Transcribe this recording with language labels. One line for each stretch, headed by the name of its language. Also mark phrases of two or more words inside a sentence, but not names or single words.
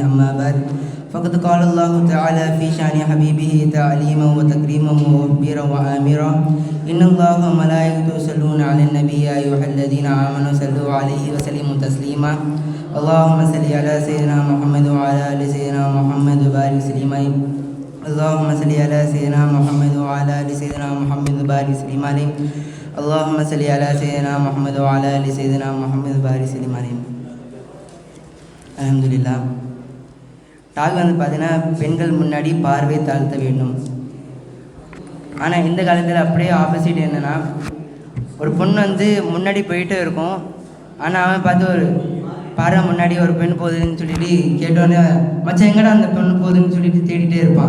Arabic: أما بعد، فقد قال الله تعالى في شأن حبيبه تعليما وتكريما ومخبرا وآمرا: إن الله وملائكته يصلون على النبي يا أيها الذين آمنوا صلوا عليه وسلموا تسليما. اللهم صل على سيدنا محمد وعلى آل سيدنا محمد وبارك وسلم. اللهم صل على سيدنا محمد وعلى آل سيدنا محمد وبارك وسلم. اللهم صل على سيدنا محمد وعلى آل سيدنا محمد وبارك وسلم. الحمد لله.
Tamil: டாக் வந்து பார்த்தீங்கன்னா, பெண்கள் முன்னாடி பார்வை தாழ்த்த வேண்டும். ஆனால் இந்த காலத்தில் அப்படியே ஆப்போசிட் என்னென்னா, ஒரு பொண்ணு வந்து முன்னாடி போயிட்டே இருக்கும். ஆனால் அவன் பார்த்து ஒரு பார்வை முன்னாடி ஒரு பெண் போகுதுன்னு சொல்லிட்டு கேட்டோடனே, மச்சான் எங்கடா அந்த பொண்ணு போகுதுன்னு சொல்லிட்டு தேடிட்டே இருப்பான்.